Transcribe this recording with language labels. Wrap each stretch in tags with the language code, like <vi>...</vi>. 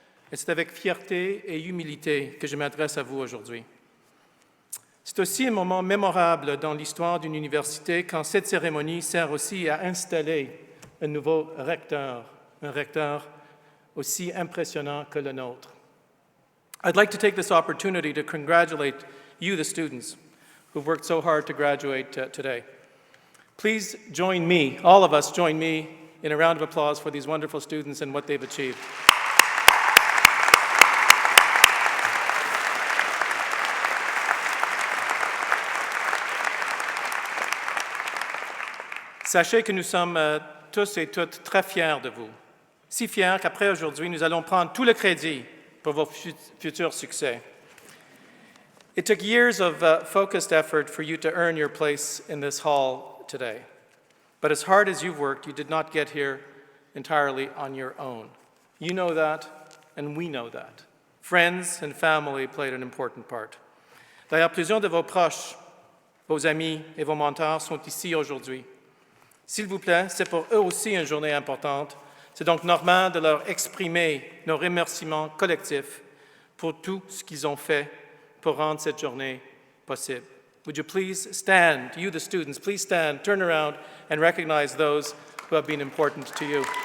<fr>Et c'est avec fierté et humilité que je m'adresse à vous aujourd'hui. C'est aussi un moment mémorable dans l'histoire d'une université quand cette cérémonie sert aussi à installer un nouveau recteur, un recteur aussi impressionnant que le nôtre.</fr> <en>I'd like to take this opportunity to congratulate you, the students, who've worked so hard to graduate today. Please join me, all of us join me, in a round of applause for these wonderful students and what they've achieved.</en> <fr>Sachez que nous sommes tous et toutes très fiers de vous. Si fiers qu'après aujourd'hui, nous allons prendre tout le crédit pour vos futurs succès.</fr> <en>It took years of focused effort for you to earn your place in this hall today. But as hard as you've worked, you did not get here entirely on your own. You know that, and we know that. Friends and family played an important part.</en> <fr>D'ailleurs, plusieurs de vos proches, vos amis et vos mentors sont ici aujourd'hui. S'il vous plaît, c'est pour eux aussi une journée importante. C'est donc normal de leur exprimer nos remerciements collectifs pour tout ce qu'ils ont fait pour rendre cette journée possible.</fr> <en>Would you please stand, you the students, please stand, turn around, and recognize those who have been important to you.</en>